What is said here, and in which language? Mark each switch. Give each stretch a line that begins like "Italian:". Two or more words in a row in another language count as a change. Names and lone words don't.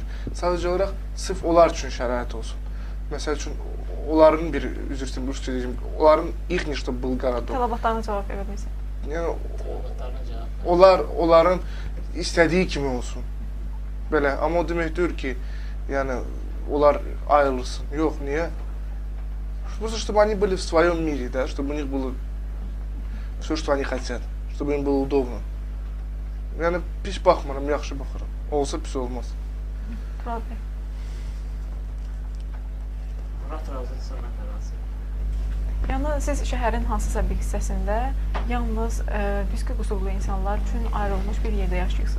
Azerbaijani: Sadəcə olaraq sırf onlar üçün şərait olsun. Məsəl üçün, onların bir, onların ilk nişdə Bulqarada. Tələbatlarına cavab verə bilirsin. Yəni, onların istədiyi kimi olsun. Belə, amma o demək deyir ki, yəni, onlar ayrılsın. Yox, niyə?
Russian: Просто, чтобы они были в своем мире, да, чтобы у них было все, что они хотят, чтобы им было удобно.
Azerbaijani: Yəni, pis baxmıram, yaxşı baxıram. Olsa pis olmaz. Tural bəy. Murat razıdırsa mən də razıyam. Yəni, siz şəhərin hansısa bir hissəsində yalnız fiziki qüsurlu insanlar üçün ayrılmış bir yerdə yaşayırsınız.